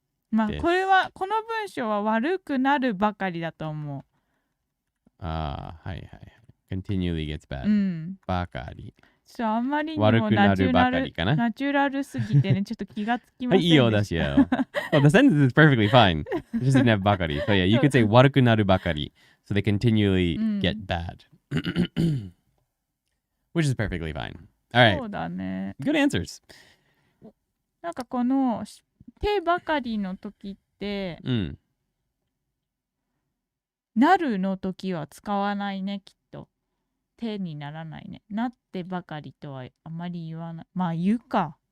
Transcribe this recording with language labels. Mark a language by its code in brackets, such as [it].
[ja] まあこの文章は悪くなるばかりだと思う。ああ、はいはい。 [en] continually gets bad、 [ja] うん、ばかり。あんまりにもナチュラルすぎてね、ちょっと気がつきませんでした。はい、いいよ、だしよ。 [en] Well, the sentence is perfectly fine. It just didn't have ばかり。 So yeah, you could say [ja] 悪くなるばかり。 [en] So they continually get bad. Which is perfectly fine. Alright. [ja] そうだね。 [en] Good answers. [ja] なんかこの手ばかりの時って、なるの時は使わないね、きっと。手にならないね。なってばかりとはあまり言わない。まあ言うか。